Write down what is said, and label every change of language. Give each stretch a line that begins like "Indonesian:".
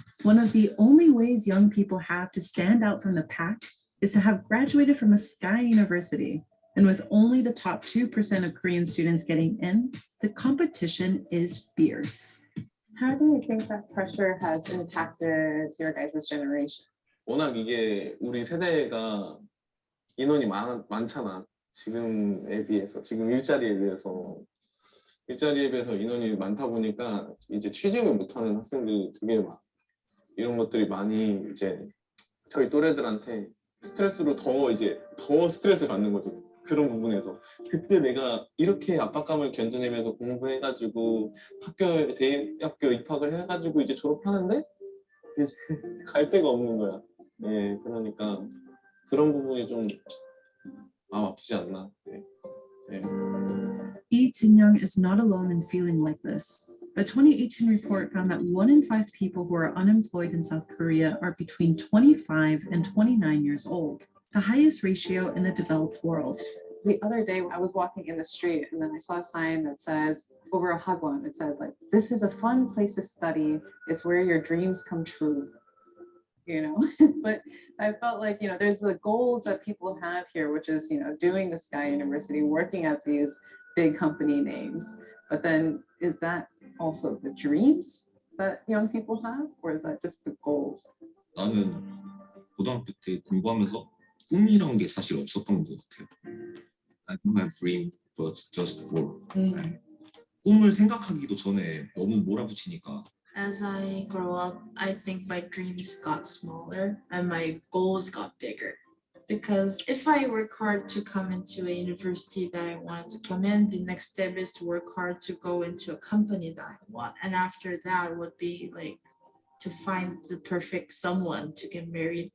English: One of the only ways young people have to stand out from the pack is to have graduated from a Sky University. And with only the top 2% of Korean students getting in, the competition is fierce. How do you think that pressure has impacted your guys' generation?
Korean: 워낙 이게 우리 세대가 인원이 많잖아. 지금에 비해서, 지금 일자리에 비해서 인원이 많다 보니까 이제 취직을 못하는 학생들이 되게 막 이런 것들이 많이 이제 저희 또래들한테 스트레스로 더 스트레스 받는 거죠. 그런 부분에서 그때 내가 이렇게 압박감을 견뎌내면서 공부해가지고 대학교 입학을 해가지고 이제 졸업하는데 이제 갈 데가 없는 거야. 네, 그러니까 그런 부분이 좀 아프지 않나. 네. 네.
English: Lee Jin-young is not alone in feeling like this. A 2018 report found that 1 in 5 people who are unemployed in South Korea are between 25 and 29 years old, the highest ratio in the developed world. The other day, I was walking in the street and then I saw a sign that says, over a hagwon, it said, like, this is a fun place to study. It's where your dreams come true. You know, but I felt like, you know, there's the goals that people have here, which is, you know, doing the Sky University, working at these big company names. But then is that also the dreams that young people have, or is that just the goals?
Korean: 나는 고등학교 때 공부하면서 꿈이란 게 사실 없었던 것 같아요.
English: I don't have dream, but just work.
Korean: 꿈을 생각하기도 전에 너무 몰아붙이니까.
English: As I grow up, I think my dreams got smaller and my goals got bigger. Because if I work hard to come into a university that I wanted to come in, the next step is to work hard to go into a company that I want. And after that would be like to find the perfect someone to get married.